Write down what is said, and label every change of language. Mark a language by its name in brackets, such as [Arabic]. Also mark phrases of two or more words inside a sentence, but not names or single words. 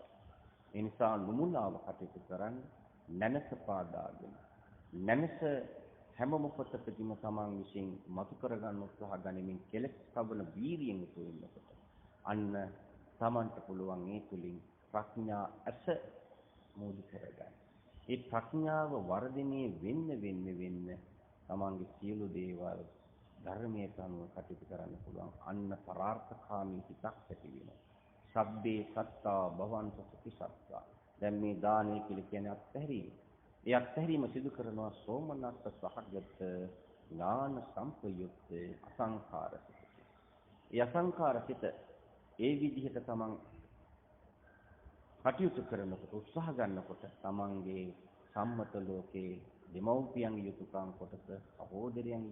[Sinhala] ඒ නිසා නුමුලාව කටයුතු කරන්න නැනස පාදාගෙන නැනස හැම මොහොතකදීම තමන් විසින් මතු කරගන්න උත්සාහ ගනිමින් කෙලෙස් කවන වීරියෙන් යුතු වෙනකොට අන්න තමන්ට පුළුවන් ඒ තුලින් ප්‍රඥා ඇස මූලික කරගන්න. ඒ ප්‍රඥාව වර්ධනය වෙන්න තමන්ගේ සියලු දේවල් ධර්මයේ අනුව කටයුතු කරන්න පුළුවන්. අන්න පරාර්ථකාමී හිතක් ඇති වෙනවා. [Pali] සබ්බේ සත්තා භවන්ත සුඛි සත්තා. [Sinhala] දැන් මේ දානය කියලා කියන්නේ අත්හැරීම. ඒ අත්හැරීම සිදු කරනවා සෝමනස්ස සහගත ඥාන සම්පයුක්ත අසංඛාර සිත. යසංකාර සිත ඒ විදිහට තමන් කටයුතු කරනකොට උත්සාහ ගන්නකොට තමන්ගේ සම්මත ලෝකේ දෙමව්පියන්ගේ යුතුයකම් කොටස, සහෝදරයන්ගේ